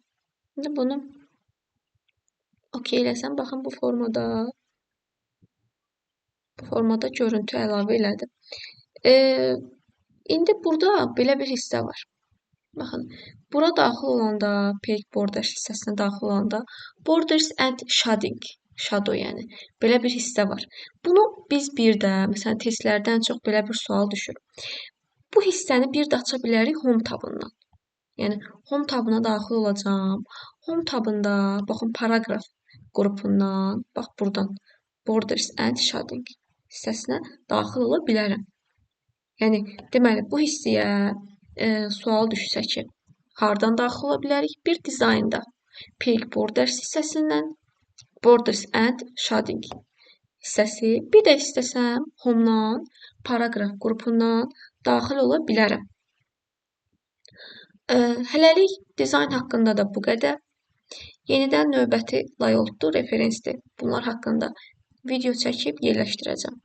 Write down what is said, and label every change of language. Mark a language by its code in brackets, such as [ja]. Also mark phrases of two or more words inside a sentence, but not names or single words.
[az] İndi bunu OK eləsəm, baxın bu formada görüntü əlavə elədim. İndi burada belə bir hissə var. Baxın, bura daxil olanda, [en] page borders [az] hissəsinə daxil olanda, [en] borders and shading, shadow [az] yəni, belə bir hissə var. Bunu biz bir də, məsələn, testlərdən çox belə bir sual düşür. Bu hissəni bir də aça bilərik [en] home tabından. [az] Yəni, [en] home tabına [az] daxil olacam. [en] Home tabında, [az] baxın, paragraf qrupundan, bax, buradan, [en] borders and shading [az] hissəsinə daxil ola bilərəm. Yəni, deməli, bu hissəyə sual düşsə ki, hardan daxil ola bilərik? Bir dizaynda [en] page borders [az] hissəsindən, [en] borders and shading [az] hissəsi, bir də istəsəm Home-dan, paraqraf qrupundan daxil ola bilərəm. Hələlik dizayn haqqında da bu qədər. Yenidən növbəti layoutdur, referensdir. Bunlar haqqında video çəkib yerləşdirəcəm.